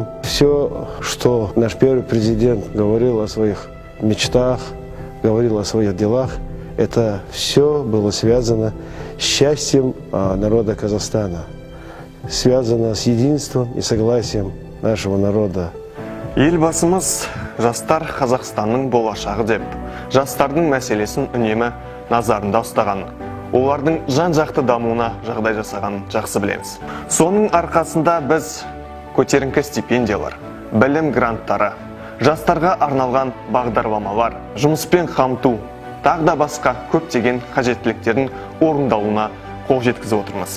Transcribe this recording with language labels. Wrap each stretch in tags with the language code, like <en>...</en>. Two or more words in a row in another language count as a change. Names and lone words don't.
<ru>Все, что наш первый президент говорил о своих мечтах, говорил о своих делах, это все было связано с счастьем народа Казахстана, связано с единством и согласием нашего народа.</ru> <kk>Елбасымыз жастар Қазақстанның болашағы деп, жастардың мәселесін үнемі назарында ұстаған, олардың жан-жақты дамуына жағдай жасағанын жақсы білеміз. Соның арқасында біз көтеріңкі стипендиялар, білім гранттары, жастарға арналған бағдарламалар, жұмыспен қамту, тағы да басқа көптеген қажеттіліктердің орындалуына қол жеткізіп отырмыз.</kk>